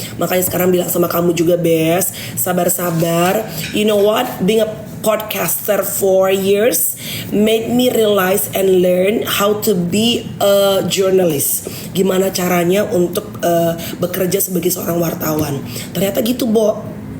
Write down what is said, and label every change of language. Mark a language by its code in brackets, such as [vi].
[id] Makanya sekarang bilang sama kamu juga, Bes, sabar-sabar. [en] You know what, being a podcaster for years made me realize and learn how to be a journalist. [id] Gimana caranya untuk bekerja sebagai seorang wartawan. Ternyata gitu, Bo.